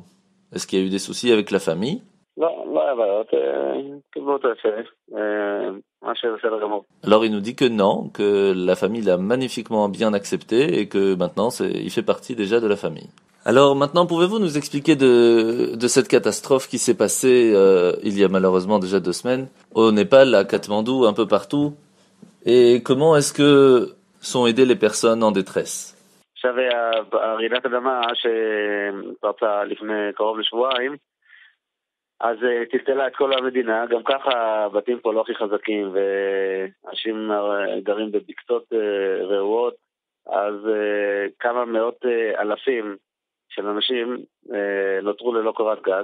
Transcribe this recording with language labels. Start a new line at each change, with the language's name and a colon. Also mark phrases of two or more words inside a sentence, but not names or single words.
French: Est-ce qu'il y a eu des soucis avec la famille? Alors il nous dit que non, que la famille l'a magnifiquement bien accepté et que maintenant il fait partie déjà de la famille. Alors maintenant, pouvez-vous nous expliquer de cette catastrophe qui s'est passée il y a malheureusement déjà 2 semaines au Népal, à Katmandou, un peu partout, et comment est-ce que sont aidées les personnes en détresse?
Hebrew: עכשיו, הרעידת אדמה שפרצה לפני קרוב לשבועיים, אז טלטלה את כל המדינה, גם ככה הבתים פה לא הכי חזקים, ואנשים גרים בבקתות רעועות, אז כמה מאות אלפים של אנשים נותרו ללא קורת גג.